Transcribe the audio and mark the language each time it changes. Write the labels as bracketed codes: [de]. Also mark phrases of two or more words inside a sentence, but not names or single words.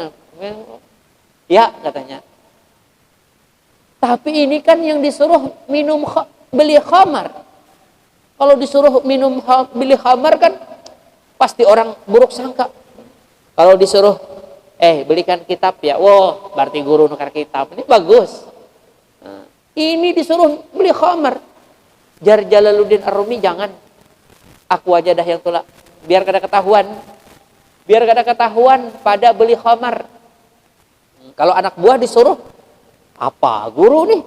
[id] Ya katanya. Tapi ini kan yang disuruh beli khamar. Kalau disuruh beli khamar kan pasti orang buruk sangka. Kalau disuruh belikan kitab ya, wah berarti guru nukar kitab. Ini bagus. Nah, ini disuruh beli khamar. Jar Jalaluddin Ar-Rumi jangan. Aku aja dah yang tolak. Biar kada ketahuan. Biar kada ketahuan pada beli khamar. Kalau anak buah disuruh, apa guru nih?